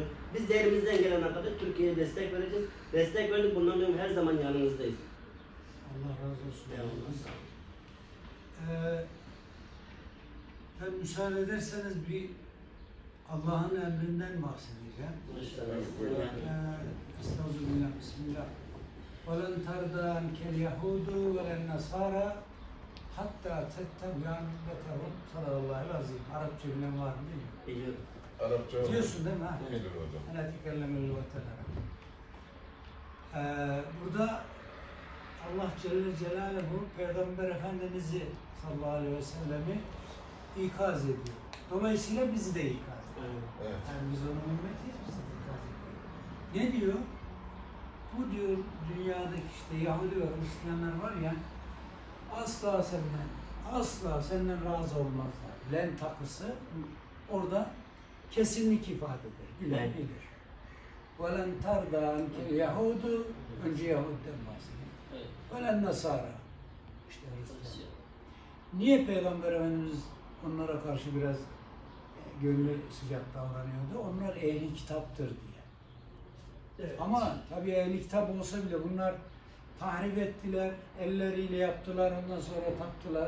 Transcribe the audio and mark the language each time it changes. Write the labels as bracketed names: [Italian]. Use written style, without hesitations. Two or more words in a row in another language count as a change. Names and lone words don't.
[Turkish] Biz de elimizden gelene kadar Türkiye'ye destek vereceğiz. Destek verdik, bundan sonra her zaman yanınızdayız. Allah razı olsun. Eyvallah. Ben müsaade ederseniz bir Allah'ın emrinden bahsedeceğim. Estağfirullah, bismillah. [Arabic] وَلَنْ تَرْضَى عَنْكَ الْيَهُودُ وَلَا النَّصَارَى حَتَّى تَتَّبِعَ مِلَّتَهُمْ صدق الله العظيم. [Turkish] Arapça bilen var mı değil mi? Biliyorum. Arapça Biliyorsun değil mi? Ha? bilir hocam. [Arabic] Ana tekellemel vatanara. [Turkish] Burada Allah [Arabic] جل جلاله [Turkish] Peygamber Efendimiz'i [Arabic] صلى الله عليه وسلم [Turkish] ikaz ediyor. Dolayısıyla bizi de ikaz ediyor. Evet. Yani biz onun ümmetiyiz, bizi de ikaz ediyor. Ne diyor? Bu diyor dünyadaki işte Yahudi ve Hristiyanlar var ya, asla senden razı olmazlar. Len takısı orada kesinlik ifade eder. Bilen Evet. bilir. [Arabic] وَلَنْ تَرْضَى عَنْكَ الْيَهُودُ [Turkish] Önce Yahud'den bahsediyor. Evet. [Arabic] وَلَنْ نَصَارَى [Turkish] İşte Hristiyan. Niye Peygamber Efendimiz onlara karşı biraz gönlü sıcak davranıyordu? Onlar ehli kitaptır diye. Evet. Ama tabii ehli kitap olsa bile bunlar tahrip ettiler, elleriyle yaptılar, ondan sonra taptılar.